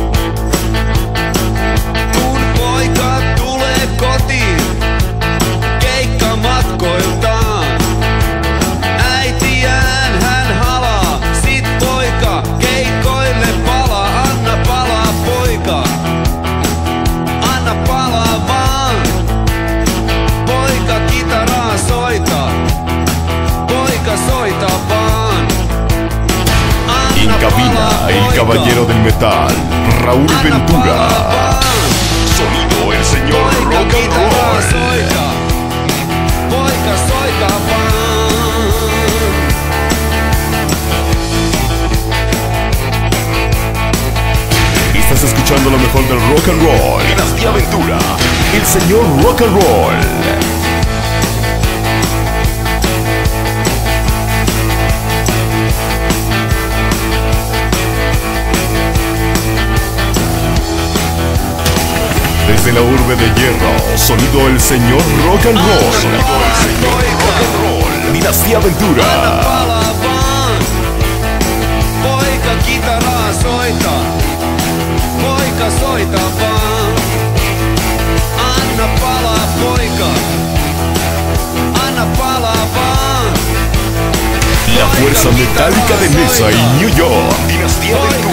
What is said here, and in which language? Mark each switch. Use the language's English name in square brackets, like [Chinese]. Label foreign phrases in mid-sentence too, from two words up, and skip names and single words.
[Finnish] Kun poika tulee kotiin keikkamatkoiltaan, äitiään hän halaa, sit poika keikoille palaa. Anna palaa poika, anna palaa vaan. Poika kitaraa soita, poika soita vaan. [Spanish] En cabina, el caballero del metal, Raúl Ventura. Sonido el señor Rock and Roll. [Finnish] Poika soita vaan. [Spanish] Estás escuchando lo mejor del Rock and Roll. Dinastía Ventura, el señor Rock and Roll. Desde la urbe de hierro, sonido el señor Rock and Roll. Sonido el señor Rock and Roll. Dinastía Ventura. [Finnish] Palaa vaan. Poika kitaraa soita, poika soita vaan. Anna palaa poika, anna palaa vaan. [Spanish] La fuerza metálica de Mesa y New York. Dinastía